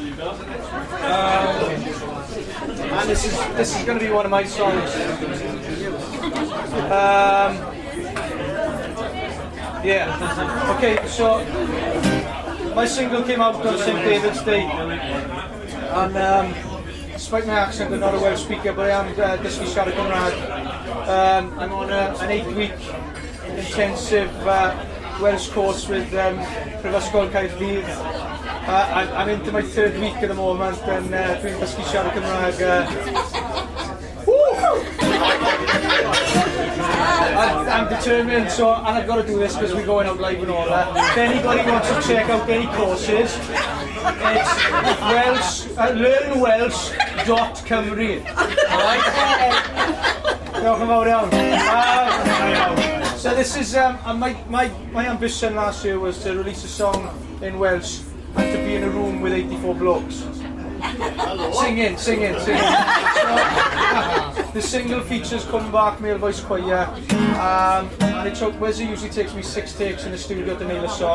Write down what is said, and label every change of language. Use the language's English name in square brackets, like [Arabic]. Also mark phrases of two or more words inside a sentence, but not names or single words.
[English] And this is going to be one of my songs. Yeah. Okay. So my single came out on St. David's Day, and despite my accent, I'm not a Welsh speaker, but I am [Welsh] dysgu siarad Cymraeg. [English] I'm on an 8-week intensive Welsh course with Prifysgol Caerdydd. I'm into my 3rd week at the moment, and [Welsh] dwi'n dysgu siarad Cymraeg. [English] I'm determined, so and I've got to do this because we're going out live and all that. If anybody wants to check out any courses, it's learnwelsh.cymru. [Welsh] Alright? Diolch yn fawr iawn. [English] So this is my ambition last year was to release a song in Welsh and to be in a room with 84 blokes. Singing. So, the single features Come Back, male voice choir, and Wesley usually takes me 6 takes in the studio to nail a song.